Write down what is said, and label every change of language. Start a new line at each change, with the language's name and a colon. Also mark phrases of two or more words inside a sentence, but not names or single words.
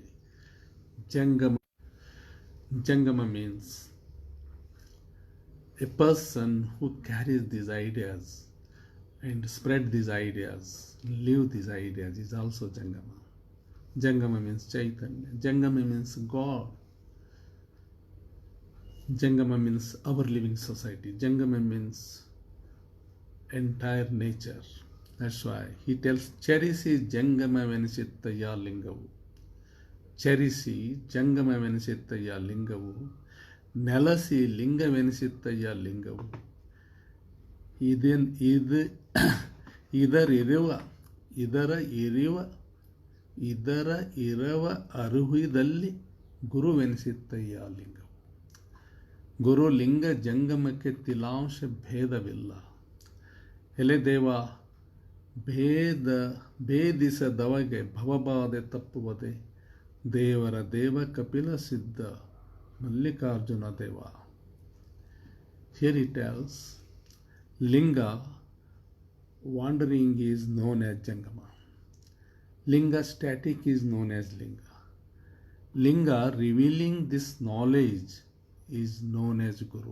English: Jangama means a person who carries these ideas and spread these ideas, live these ideas is also Jangama. Jangama means Chaitanya. Jangama means God. Jangama means our living society. Jangama means entire nature. That's why he tells,
Kannada: ಚರಿಸಿ ಜಂಗಮ ವೆನಿಸಿತ್ತಯ್ಯ ಲಿಂಗವು. ಚರಿಸಿ ಜಂಗಮ ವೆನಿಸಿತ್ತಯ್ಯ ಲಿಂಗವು. ನೆಲಸಿ ಲಿಂಗ ವೆನಿಸಿತ್ತಯ್ಯ ಲಿಂಗವು. ಇದರ ಇರವ ಅರುಹಿದಲ್ಲಿ ಗುರುವೆನಿಸಿತ್ತಯ್ಯ ಲಿಂಗ. ಗುರುಲಿಂಗ ಜಂಗಮಕ್ಕೆ ತಿಲಾಂಶ ಭೇದವಿಲ್ಲ. ಎಲೆದೇವ ಭೇದಿಸದವಗೆ ಭವಬಾಧೆ ತಪ್ಪುವುದೇ. ದೇವರ ದೇವ ಕಪಿಲ ಸಿದ್ಧ ಮಲ್ಲಿಕಾರ್ಜುನ ದೇವ.
English: Here he tells, Linga wandering is known as Jangama. Linga static is known as Linga. Linga revealing this knowledge is known as Guru.